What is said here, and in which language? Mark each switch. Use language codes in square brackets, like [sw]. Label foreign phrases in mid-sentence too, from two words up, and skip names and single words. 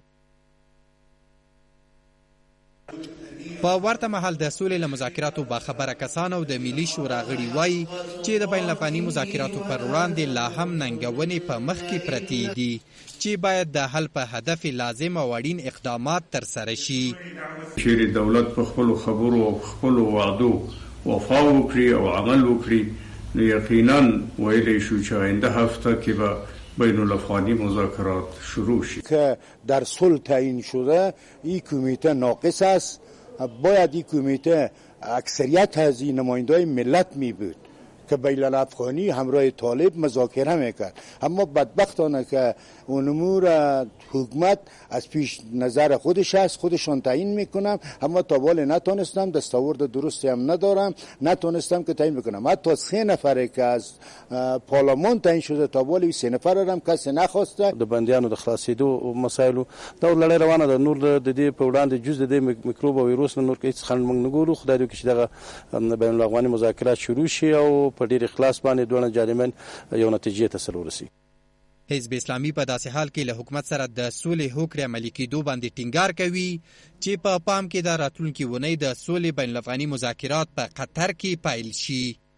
[ps] په ورته مهال د سولې له مذاکراتو باخبره کسان او د ملي شورا غړي وایي چې د بین الافغاني مذاکراتو پر وړاندې لا هم ننګونې په مخ کې پرتې دي چې باید د حل په هدف لازم او اړین اقدامات ترسره شي. چیرې دولت په خپلو خبرو او خپلو وعدو وفا وکړي او عمل وکړي نو یقینا ویلی شو چې آینده هفته کې به بین الافغانی مذاکرات شروع شد. [fa] که در صلح تعیین شده این کمیته ناقص است، باید این کمیته اکثریت از این نماینده‌های ملت می بود که بین الافغانی همراه طالب مذاکره میکرد، اما بدبختانه که اون امور حکومت از پیش نظر خودش است، خودشان تعیین میکنم، اما تا حال نتونستم، دستاورد درستی هم ندارم، نتونستم که تعیین بکنم. حتی 3 نفره که از پارلمان تعیین شده تا حال 3 نفر هم کسی نخواسته. [ps] د بندیانو د خلاصېدو مسایلو دا لړۍ روانه ده. نور د دې په وړاندې جز د دې میکروب او ویروس نور هیڅ خنډ موږ نه ګورو. خدای دې وکړي چې دغه بین الافغاني مذاکرات شروع شي او په ډېر اخلاص باندې دوه جانبین یو نتیجې ته ورسي. حزب اسلامي په داسې حال کې له حکومت سره د سولې هوکړې عملي کېدو باندې ټینګار کوي چې په پام کې د راتلونکي اونۍ د سولې بین الافغاني مذاکرات په قطر کې پیل شي.